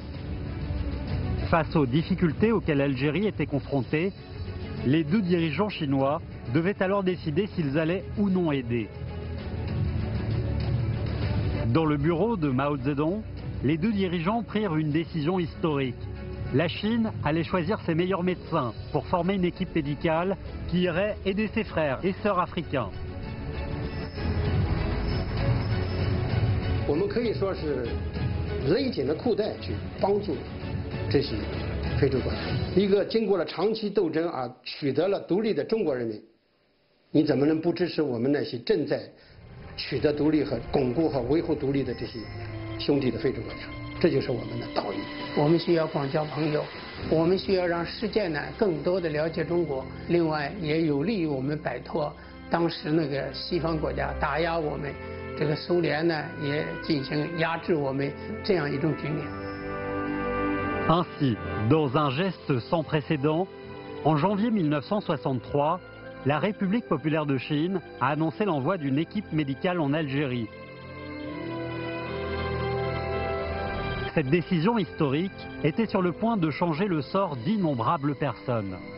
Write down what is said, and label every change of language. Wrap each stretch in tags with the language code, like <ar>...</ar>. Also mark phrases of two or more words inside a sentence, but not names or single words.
<fr>Face aux difficultés auxquelles l'Algérie était confrontée, les deux dirigeants chinois devaient alors décider s'ils allaient ou non aider. Dans le bureau de Mao Zedong, les deux dirigeants prirent une décision historique. La Chine allait choisir ses meilleurs médecins pour former une équipe médicale qui irait aider ses frères et sœurs africains.</fr> <zh>我们可以说是勒紧了裤带去帮助这些非洲国家。一个经过了长期斗争而取得了独立的中国人民，你怎么能不支持我们那些正在 取得独立和巩固和维护独立的这些兄弟的非洲国家，这就是我们的道义。我们需要广交朋友， 我们需要让世界呢更多的了解中国，另外也有利于我们摆脱当时那个西方国家打压我们，这个苏联呢也进行压制我们这样一种局面。</zh> <fr>Ainsi, dans un geste sans précédent, en janvier 1963, la République populaire de Chine a annoncé l'envoi d'une équipe médicale en Algérie. Cette décision historique était sur le point de changer le sort d'innombrables personnes.</fr>